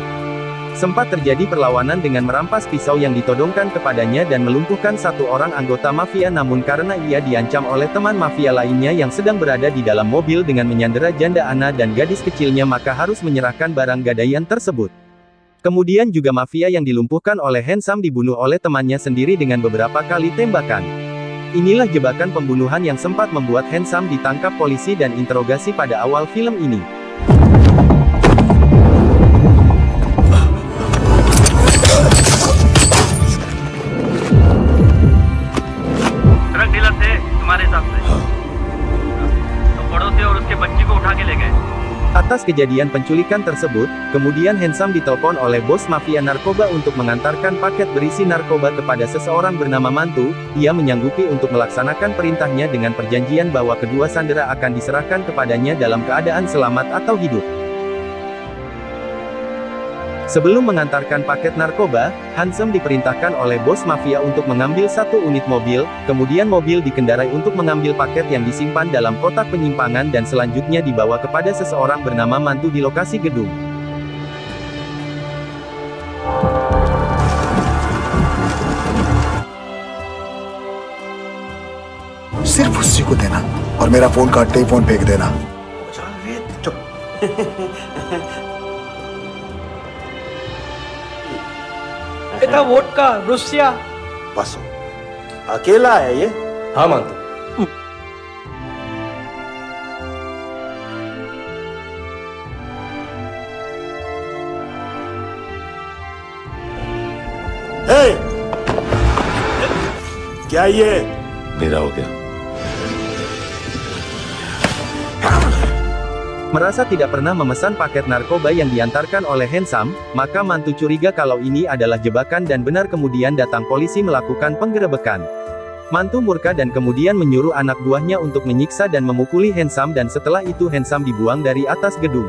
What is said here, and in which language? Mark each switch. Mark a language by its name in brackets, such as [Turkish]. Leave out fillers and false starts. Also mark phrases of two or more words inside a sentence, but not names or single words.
[Indonesian] Sempat terjadi perlawanan dengan merampas pisau yang ditodongkan kepadanya dan melumpuhkan 1 orang anggota mafia, namun karena ia diancam oleh teman mafia lainnya yang sedang berada di dalam mobil dengan menyandera janda Anna dan gadis kecilnya, maka harus menyerahkan barang gadaian tersebut. Kemudian juga mafia yang dilumpuhkan oleh Handsome dibunuh oleh temannya sendiri dengan beberapa kali tembakan. Inilah jebakan pembunuhan yang sempat membuat Handsome ditangkap polisi dan interogasi pada awal film ini. [Hindi] ट्रक डीलर थे तुम्हारे हिसाब से तो पड़ोसी और उसके बच्ची को उठा के ले गए। [Indonesian] Atas kejadian penculikan tersebut, kemudian Handsome ditelepon oleh bos mafia narkoba untuk mengantarkan paket berisi narkoba kepada seseorang bernama Mantu. Ia menyanggupi untuk melaksanakan perintahnya dengan perjanjian bahwa kedua sandera akan diserahkan kepadanya dalam keadaan selamat atau hidup. Sebelum mengantarkan paket narkoba, Handsome diperintahkan oleh bos mafia untuk mengambil 1 unit mobil, kemudian mobil dikendarai untuk mengambil paket yang disimpan dalam kotak penyimpangan dan selanjutnya dibawa kepada seseorang bernama Mantu di lokasi gedung. [Hindi] सिर्फ उसी को देना और मेरा फोन काटते ही फोन फेंक देना। था वोडका रुसिया। बस अकेला है ये? हाँ मानता। क्या ये मेरा हो गया? [Indonesian] Merasa tidak pernah memesan paket narkoba yang diantarkan oleh Handsome, maka Mantu curiga kalau ini adalah jebakan dan benar, kemudian datang polisi melakukan penggerebekan. Mantu murka dan kemudian menyuruh anak buahnya untuk menyiksa dan memukuli Handsome dan setelah itu Handsome dibuang dari atas gedung.